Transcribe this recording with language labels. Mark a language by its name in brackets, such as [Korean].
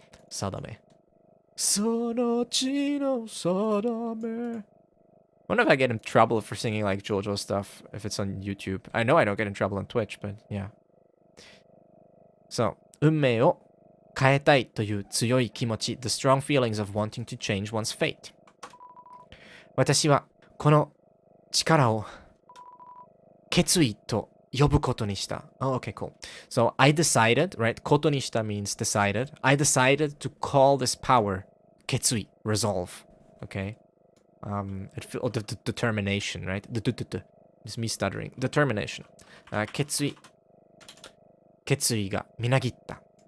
[Japanese] 定め.その地の定め. [English] I wonder if I get in trouble for singing like JoJo stuff if it's on YouTube. I know I don't get in trouble on Twitch, but yeah. So, [Japanese] 運命を変えたいという強い気持ち, [English] the strong feelings of wanting to change one's fate. [Japanese] 私はこの力を決意と呼ぶことにした. [English] Oh, okay, cool. So, I decided, right? [Japanese] ことにした [English] means decided. I decided to call this power 決意, resolve. Okay? The determination, right? It's me stuttering. Determination. [Japanese] 決意がみなぎった.